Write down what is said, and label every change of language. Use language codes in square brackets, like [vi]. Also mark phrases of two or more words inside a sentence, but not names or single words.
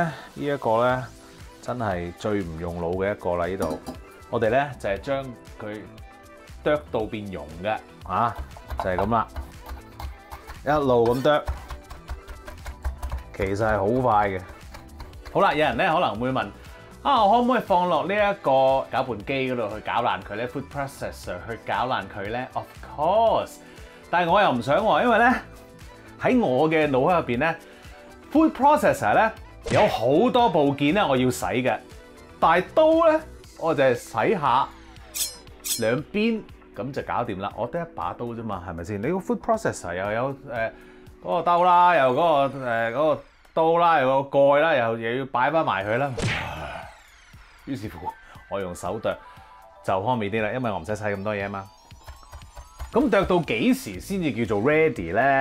[yue] 呢一個咧真係最唔用腦嘅一個啦，呢度我哋咧就係將佢剁到變蓉嘅，就係咁啦，一路咁剁，其實係好快嘅。好啦，有人咧可能會問啊，我可唔可以放落呢一個攪拌機嗰度去攪爛佢咧 ？ [en] Food processor [yue] 去攪爛佢咧 ？ [en] Of course， [yue] 但係我又唔想喎，因為咧喺我嘅腦海入邊咧 ， [en] food processor [yue] 咧有好多部件咧我要洗嘅，但係刀咧我就係洗下。兩邊咁就搞掂啦！我得一把刀啫嘛，係咪先？你個 [en] food processor [yue] 又有嗰個兜啦，又嗰個刀啦，又個蓋啦，又要擺翻埋佢啦。於是乎，我用手剁就方便啲啦，因為我唔使洗咁多嘢啊嘛。咁剁到幾時先至叫做 ready 咧？